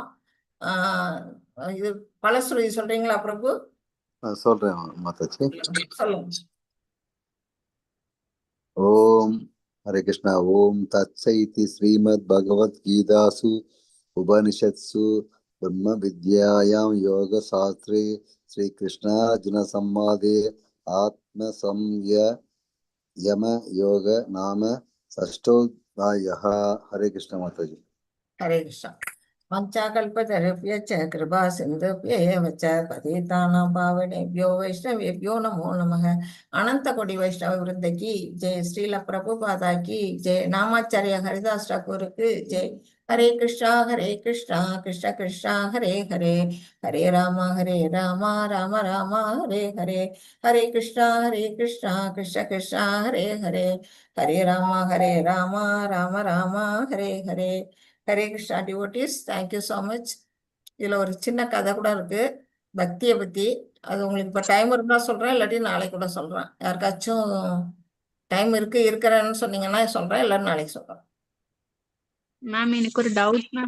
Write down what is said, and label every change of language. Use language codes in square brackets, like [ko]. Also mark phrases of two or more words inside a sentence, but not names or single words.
[ta] இது பலஸ்ருதி சொல்றீங்களா பிரபு? சொல்றேன் மாதாஜி. சொல்லுங்க. ஓம் ஹரே கிருஷ்ணா. [sa] ओम् तत्सदिति श्रीमद् भगवद् गीतासु उपनिषत्सु ब्रह्म विद्यायां योग शास्त्रे श्री कृष्णार्जुन संवादे आत्म यम योग नाम षष्ठोऽध्यायः। [hi] हरे कृष्ण माताजी। [sa] हरे कृष्ण। वञ्चाकल्पतरुभ्यश्च कृपा सिन्धुभ्येव च पतितानां पावनेभ्यो वैष्णवेभ्यो नमो नमः। [hi] अनंत कोटि वैष्णव वृंद की जय। श्रील प्रभुपादा की जय। [sa] नामाचार्य हरिदास ठाकुर [hi] की जय। [sa] हरे कृष्णा कृष्ण कृष्णा हरे हरे, हरे राम राम राम हरे हरे, हरे कृष्ण कृष्ण कृष्णा हरे हरे, हरे राम राम राम हरे हरे। [en] ஹரே கிருஷ்ணா devotees, thank you so much. [ta] இதில் ஒரு சின்ன கதை கூட இருக்கு பக்தியை பற்றி. அது உங்களுக்கு இப்போ டைம் இருந்தால் சொல்கிறேன், இல்லாட்டி நாளைக்கு கூட சொல்கிறேன். யாருக்காச்சும் டைம் இருக்கிறேன்னு சொன்னீங்கன்னா சொல்கிறேன், இல்லைன்னு நாளைக்கு சொல்கிறேன். மேம் எனக்கு ஒரு டவுட் மேம்.